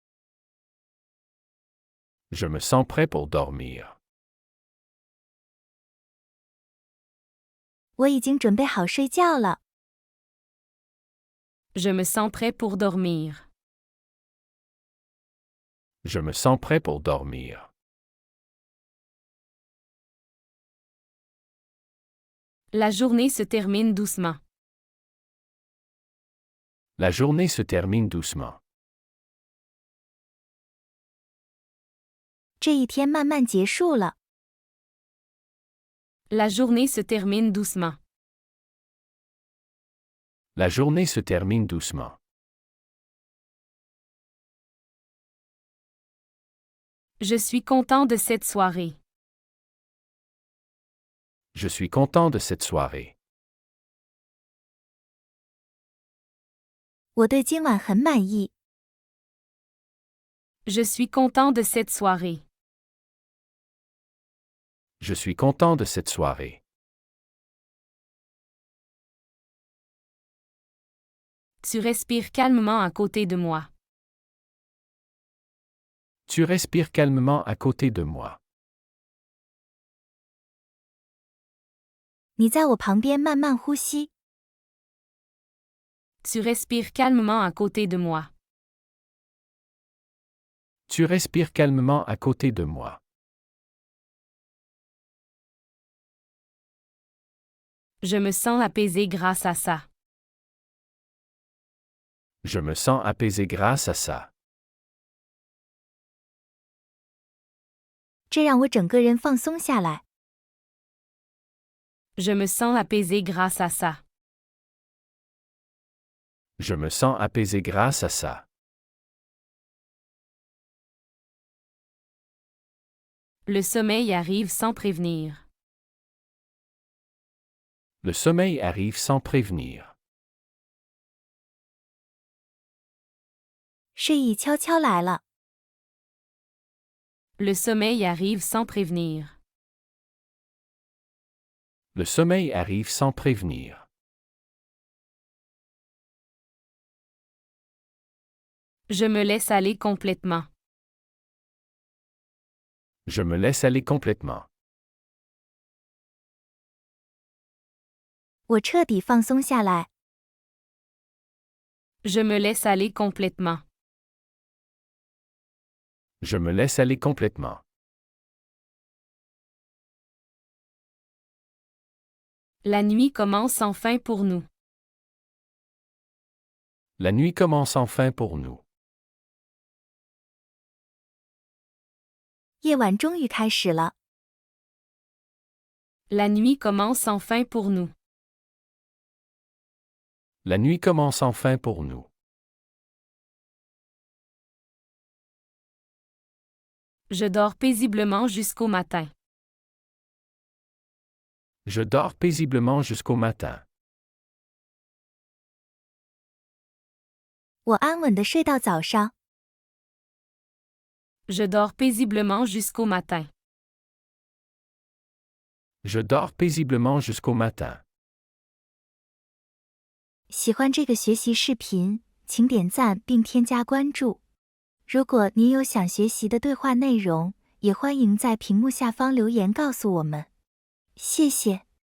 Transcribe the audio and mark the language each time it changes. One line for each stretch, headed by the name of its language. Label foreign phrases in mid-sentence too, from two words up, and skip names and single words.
French: Je me sens prêt pour dormir.
Chinese: 我已经准备好睡觉了。
French: Je me sens prêt pour dormir. Je me sens prêt pour dormir. La journée se termine doucement. La journée se termine doucement.
Chinese: 这一天慢慢结束了。
French: La journée se termine doucement. La journée se termine doucement. Je suis content de cette soirée. Je suis content de cette soirée.
Chinese: 我对今晚很满意。
French: Je suis content de cette soirée. Je suis content de cette soirée. Tu respires calmement à côté de moi. Tu respires calmement à côté de moi.
Chinese: 你在我旁边慢慢呼吸。
French: Tu respires calmement à côté de moi. Tu respires calmement à côté de moi. Je me sens apaisé grâce à ça. Je me sens apaisé grâce à ça.
Chinese: 这让我整个人放松下来。
French: Je me sens apaisé grâce à ça. Je me sens apaisé grâce à ça. Le sommeil arrive sans prévenir. Le sommeil arrive sans prévenir.
Chinese: 睡意悄悄来了。
French: Le sommeil arrive sans prévenir. Le sommeil arrive sans prévenir. Je me laisse aller complètement. Je me laisse aller complètement.
Chinese: 我彻底放松下来。
French: Je me laisse aller complètement. Je me laisse aller complètement. La nuit commence enfin pour nous. La nuit commence enfin pour nous.
Chinese: 夜晚终于开始了。
French: La nuit commence enfin pour nous. La nuit commence enfin pour nous. Je dors paisiblement jusqu'au matin. Je dors paisiblement jusqu'au matin.
Chinese: 我安稳地睡到早上。
French: Je dors paisiblement jusqu'au matin. Je dors paisiblement jusqu'au matin.
Chinese: 喜欢这个学习视频，请点赞并添加关注。如果您有想学习的对话内容，也欢迎在屏幕下方留言告诉我们。谢谢。